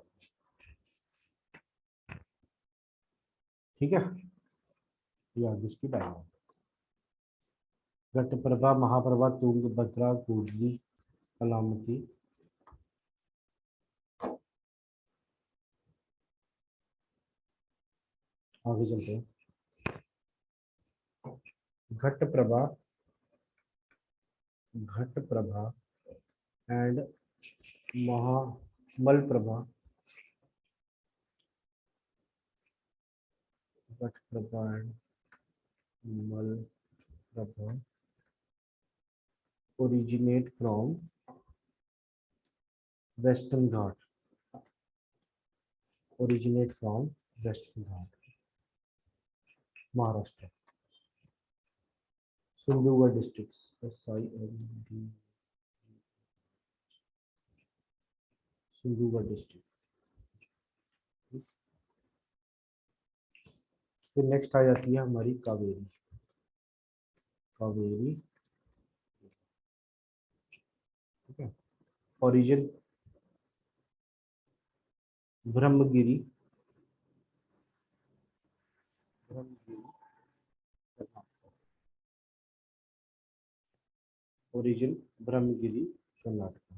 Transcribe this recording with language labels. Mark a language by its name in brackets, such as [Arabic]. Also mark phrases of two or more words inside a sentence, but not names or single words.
[Hindi] ठीक है, ये आगे इसकी डायग्राम। घटप्रभा, महाप्रभा, तुंगभद्रा, गुडली, कलामती। आगे चलते हैं। घटप्रभा, घटप्रभा एंड मलप्रभा, घटप्रभा एंड [English] मलप्रभा originate from Western Ghat, originate from Western Ghat, Maharashtra, Sindhugarh districts, SIND, Sindhugarh district। [Hindi] फिर नेक्स्ट आ जाती है हमारी कावेरी, कावेरी। ठीक है, ओरिजिन ब्रह्मगिरी, ब्रह्मगिरी कर्नाटक, ओरिजिन ब्रह्मगिरी कर्नाटक।